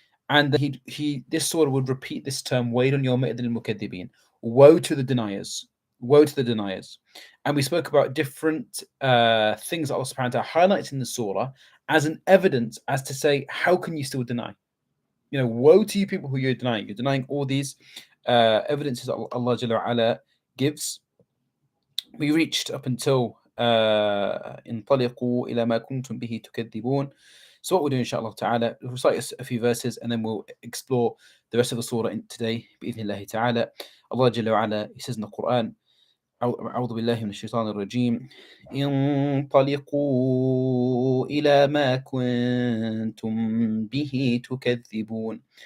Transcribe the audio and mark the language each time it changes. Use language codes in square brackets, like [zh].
[en] And he this surah would repeat this term, [ar] Waylun yawma idhil mukaththibin, [en] woe to the deniers, woe to the deniers. And we spoke about different things that Allah subhanahu wa ta'ala highlights in the surah as an evidence as to say, how can you still deny? Woe to you people who you're denying. You're denying all these evidences that Allah Jalla wa Ala gives. We reached up until [ar] انطلقوا إلى ما كنتم به تكذبون. [en] So what we'll do, inshallah ta'ala, we'll recite a few verses and then we'll explore the rest of the surah today, [ar] بإذن الله [en] ta'ala. Allah Jalla wa Ala, He says in the Quran, [ar] أعوذ بالله من الشيطان الرجيم انطلقوا إلى ما كنتم به تكذبون